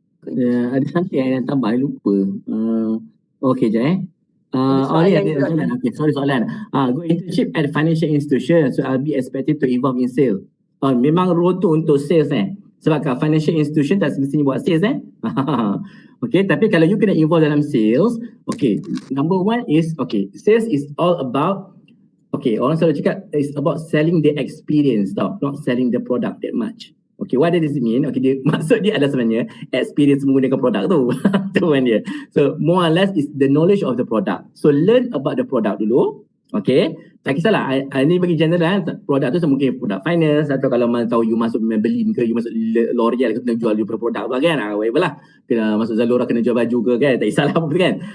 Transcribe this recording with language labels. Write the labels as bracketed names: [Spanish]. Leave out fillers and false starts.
[Malay] Ada something yang tambah, lupa. Okay je soalan. Okay, sorry soalan. [English] Go internship at financial institution, so I'll be expected to involve in sales. [Malay] Memang role tu untuk sales sebab kat financial institution tak semestinya buat sales [English] Okay, [Malay] tapi kalau you kena involve dalam [English] sales, okay, number one is, okay, sales is all about, okay, [Malay] orang selalu cakap [English] it's about selling the experience tau, not selling the product that much. Okay, what does it mean? [Malay] Okay, maksud dia adalah sebenarnya experience menggunakan produk tu. Tu kan dia. [English] So, more or less is the knowledge of the product. So, learn about the product [Malay] dulu. Okay, tak kisahlah. Ini bagi general produk tu mungkin produk finance, atau kalau mana tahu you masuk Maybelline ke, you masuk L'Oreal ke, kena jual you produk apa kan. [English] Whatever lah. [Malay] Kena masuk Zalora kena jual baju ke kan. Tak kisahlah apa kan.